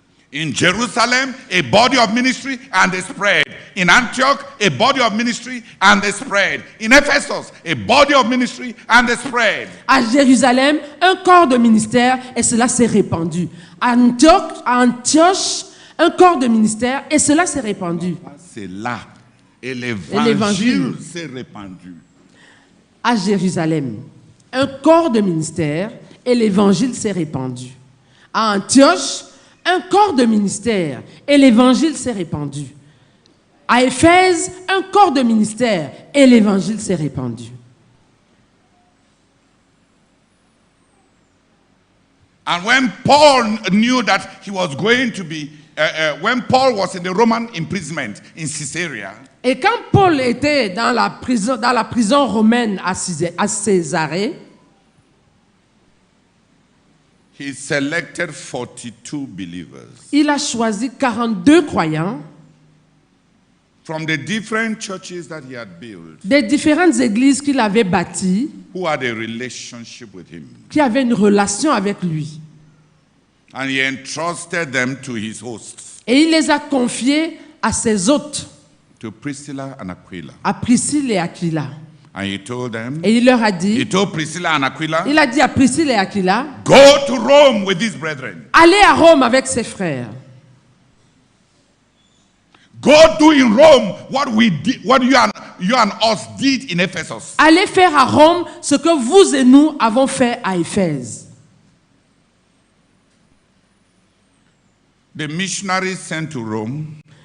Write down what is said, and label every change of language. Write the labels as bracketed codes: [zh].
[en] In Jerusalem, a body of ministry and they spread. In Antioch, a body of ministry and they spread. In Ephesus, a body of ministry and they spread. [fr] À Jérusalem, un corps de ministère et cela s'est répandu. À Antioche, un corps de ministère et cela s'est répandu. C'est là. Et l'évangile. l'évangile s'est répandu. À Jérusalem, un corps de ministère et l'évangile s'est répandu. À Antioche, un corps de ministère et l'évangile s'est répandu. À Éphèse, un corps de ministère et l'évangile s'est répandu. [en] And when Paul knew that he was going to be, when Paul was in the Roman imprisonment in Caesarea, [fr] Et quand Paul était dans la prison romaine à Césarée, [en] he selected 42 believers [fr] il a choisi 42 croyants [en] from the different churches that he had built [fr] des différentes églises qu'il avait bâties, [en] who had a relationship with him. [fr] qui avaient une relation avec lui. [en] And he entrusted them to his hosts, [fr] Et il les a confiés à ses hôtes, [en] to Priscilla and Aquila. [fr] à Priscille et Aquila. [en] And he told them, [fr] Et il leur a [en] he [fr] dit, [en] told Priscilla and Aquila, [fr] il a dit à Priscille et Aquila, [en] go to Rome with these brethren. [fr] allez à Rome avec ses frères. [en] Go do in Rome what we did, what you and us did in Ephesus. [fr] Allez faire à Rome ce que vous et nous avons fait à Éphèse. [en] The missionaries sent to Rome